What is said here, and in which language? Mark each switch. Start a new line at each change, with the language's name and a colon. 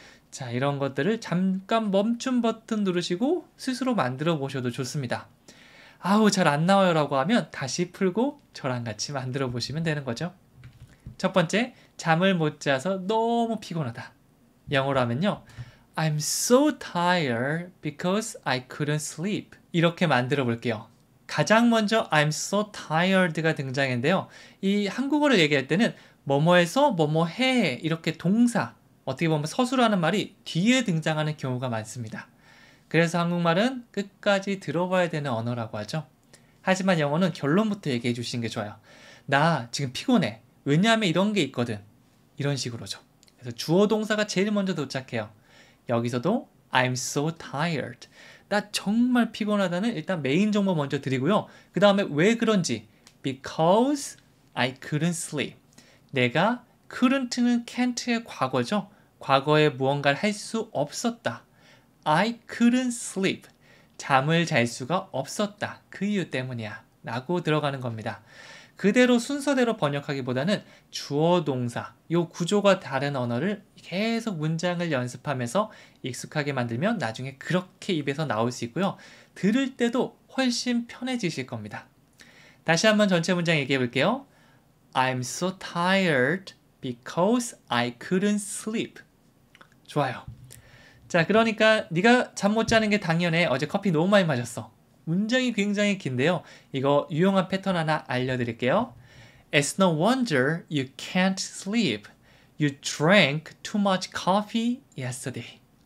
Korean: 자, 이런 것들을 잠깐 멈춤 버튼 누르시고 스스로 만들어 보셔도 좋습니다. 아우, 잘 안 나와요 라고 하면 다시 풀고 저랑 같이 만들어 보시면 되는 거죠. 첫 번째, 잠을 못 자서 너무 피곤하다. 영어로 하면요,
English: I'm so tired because I couldn't sleep.
Korean: 이렇게 만들어 볼게요. 가장 먼저
English: I'm so tired
Korean: 가 등장했는데요. 이 한국어를 얘기할 때는 뭐뭐해서 뭐뭐해 이렇게 동사, 어떻게 보면 서술하는 말이 뒤에 등장하는 경우가 많습니다. 그래서 한국말은 끝까지 들어봐야 되는 언어라고 하죠. 하지만 영어는 결론부터 얘기해 주시는 게 좋아요. 나 지금 피곤해. 왜냐하면 이런 게 있거든. 이런 식으로죠. 그래서 주어 동사가 제일 먼저 도착해요.
English: 여기서도 I'm so tired.
Korean: 나 정말 피곤하다는 일단 메인 정보 먼저 드리고요. 그 다음에 왜 그런지
English: Because I couldn't sleep.
Korean: 내가 couldn't는 can't의 과거죠. 과거에 무언가를 할 수 없었다.
English: I couldn't sleep.
Korean: 잠을 잘 수가 없었다. 그 이유 때문이야. 라고 들어가는 겁니다. 그대로 순서대로 번역하기보다는 주어 동사, 요 구조가 다른 언어를 계속 문장을 연습하면서 익숙하게 만들면 나중에 그렇게 입에서 나올 수 있고요. 들을 때도 훨씬 편해지실 겁니다. 다시 한번 전체 문장 얘기해 볼게요.
English: I'm so tired because I couldn't sleep.
Korean: 좋아요. 자, 그러니까 네가 잠 못 자는 게 당연해. 어제 커피 너무 많이 마셨어. 문장이 굉장히 긴데요. 이거 유용한 패턴 하나 알려드릴게요.
English: It's no wonder you can't sleep. You drank too much coffee yesterday.